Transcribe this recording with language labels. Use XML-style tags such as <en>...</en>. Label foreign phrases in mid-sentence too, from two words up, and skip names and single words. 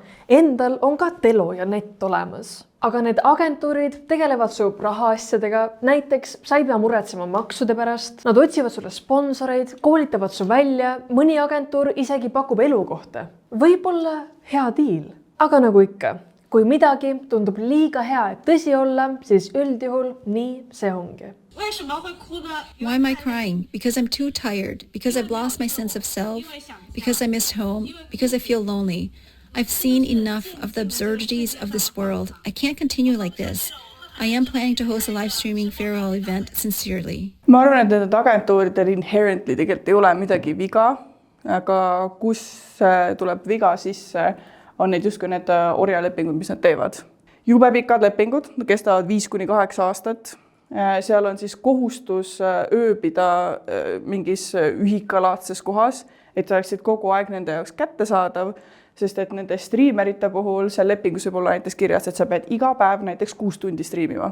<et>Endal on ka telo ja net olemas. Aga need agentuurid tegelevad su rahaasjadega, näiteks sa ei pea muretsema maksude pärast, nad otsivad sulle sponsoreid, koolitavad su välja, mõni agentuur isegi pakub elukohta. Võib-olla hea diil, aga nagu ikka, kui midagi tundub liiga hea, et tõsi olla, siis üldjuhul nii see ongi.</et> <en>Why am I crying? Because I'm too tired, because I've lost my sense of self, because I missed home, because I feel lonely. I've seen enough of the absurdities of this world. I can't continue like this. I am planning to host a live streaming farewell event sincerely.</en> <et>Ma arvan, et need agentuuridel inherently tegelikult ei ole midagi viga, aga kus tuleb viga sisse, on need justkui need orjalepingud, mis nad teevad. Jube pikad lepingud, kestavad 5-8 aastat. Seal on siis kohustus ööbida mingis ühikalaadses kohas, et sa oleksid kogu aeg nende jaoks kättesaadav, sest et nende striimerite puhul seal lepingus võib olla näiteks kirjas, et sa pead iga päev näiteks 6 tundi striimima.</et>